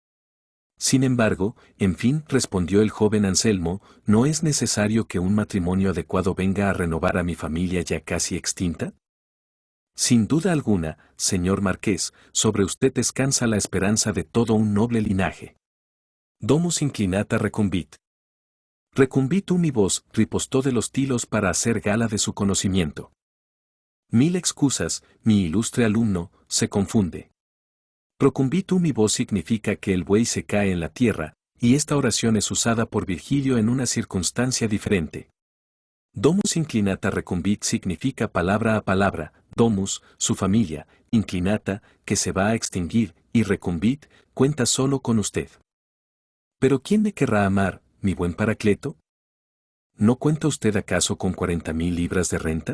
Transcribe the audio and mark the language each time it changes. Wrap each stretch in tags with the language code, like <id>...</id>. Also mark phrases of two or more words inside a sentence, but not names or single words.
<es>Sin embargo, en fin, respondió el joven Anselmo, ¿no es necesario que un matrimonio adecuado venga a renovar a mi familia ya casi extinta? Sin duda alguna, señor marqués, sobre usted descansa la esperanza de todo un noble linaje.</es> <la>Domus inclinata recumbit. Recumbit unibus,</la> <es>ripostó de los Tilos para hacer gala de su conocimiento. Mil excusas, mi ilustre alumno, se confunde. Procumbitum mi voz significa que el buey se cae en la tierra, y esta oración es usada por Virgilio en una circunstancia diferente.</es> <la>Domus inclinata recumbit</la> <es>significa palabra a palabra, domus, su familia, inclinata, que se va a extinguir, y recumbit, cuenta solo con usted. ¿Pero quién me querrá amar, mi buen Paracleto? ¿No cuenta usted acaso con 40.000 libras de renta?</es>